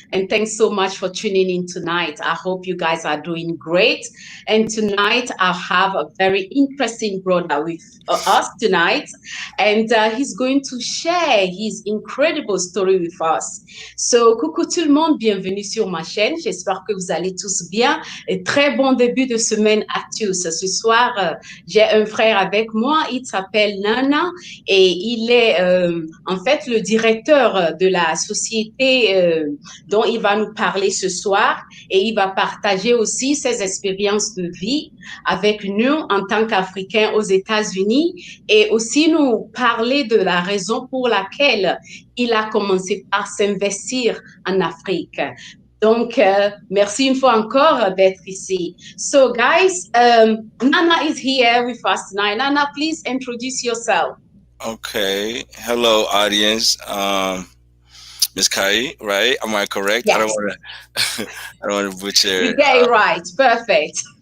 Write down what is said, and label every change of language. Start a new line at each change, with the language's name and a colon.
English: And thanks so much for tuning in tonight. I hope you guys are doing great. And tonight, I have a very interesting brother with us tonight. And he's going to share his incredible story with us.
French: So, coucou tout le monde. Bienvenue sur ma chaîne. J'espère que vous allez tous bien. Et très bon début de semaine à tous. Ce soir, j'ai un frère avec moi. Il s'appelle Nana et il est en fait le directeur de la société dont il va nous parler ce soir et il va partager aussi ses expériences de vie avec nous en tant qu'Africains aux États-Unis et aussi nous parler de la raison pour laquelle il a commencé par s'investir en Afrique. Donc, merci une fois encore d'être ici.
English: So, guys, Nana is here with us tonight. Nana, please introduce yourself. Okay. Hello, audience. Miss Kai, right? Am I correct? I don't Yes, want to. I don't want to butcher. you get it right. Perfect.